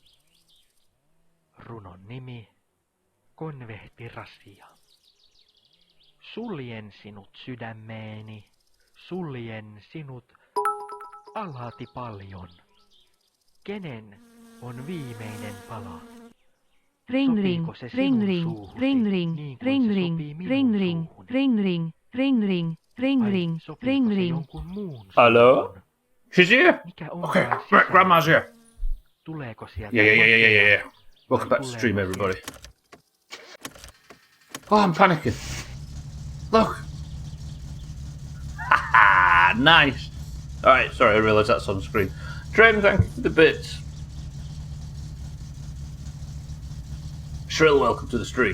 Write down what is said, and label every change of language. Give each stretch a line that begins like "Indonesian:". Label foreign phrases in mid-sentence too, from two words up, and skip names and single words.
Finnish: Runon nimi Konvehtirasia. Suljen sinut sydämeeni, suljen sinut alati paljon. Kenen on viimeinen pala? Ring ring, Sopiiko se ring sinun ring, suuhusi, ring ring, niin kuin ring se ring, sopii minun ring ring, suuhuni? ring ring, ring ring, ring Vai ring, sopiiko ring se ring. jonkun muun
English: Hello?
Finnish: suuhun?
English: She's here.
Finnish: Mikä
English: Okay,
Finnish: onkaan
English: right, Grandma's here.
Finnish: Tuleeko sieltä
English: Yeah. Welcome back to the stream, everybody. Oh, I'm panicking. Look. Haha, nice. Alright, sorry, I realised that's on screen. Trim, thank you for the bits. Shrill, welcome to the stream.